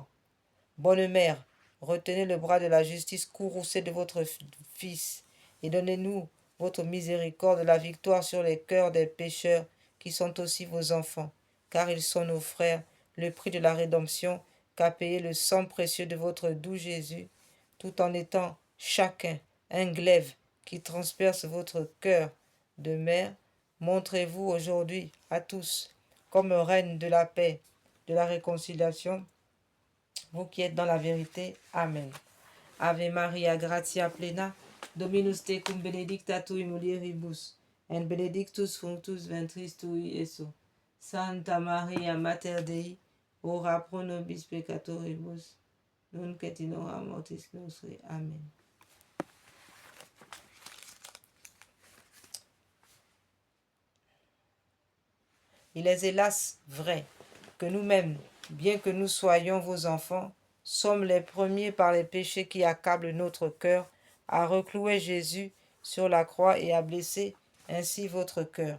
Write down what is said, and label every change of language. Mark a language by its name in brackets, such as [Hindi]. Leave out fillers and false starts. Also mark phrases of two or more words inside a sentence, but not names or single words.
[French] Bonne mère, retenez le bras de la justice courroucé de votre Fils et donnez-nous votre miséricorde, la victoire sur les cœurs des pécheurs qui sont aussi vos enfants, car ils sont nos frères, le prix de la rédemption qu'a payé le sang précieux de votre doux Jésus, tout en étant chacun un glaive qui transperce votre cœur de mère. Montrez-vous aujourd'hui à tous comme reine de la paix, de la réconciliation, vous qui êtes dans la vérité. Amen. [Latin] Ave Maria, gratia plena, Dominus tecum benedicta tui mulieribus, et benedictus fructus ventris tui, Iesus. Santa Maria, Mater Dei, ora pro nobis peccatoribus, nunc et in hora mortis nostri. Amen. [French] Il est hélas vrai que nous-mêmes, bien que nous soyons vos enfants, sommes les premiers par les péchés qui accablent notre cœur à reclouer Jésus sur la croix et à blesser ainsi votre cœur.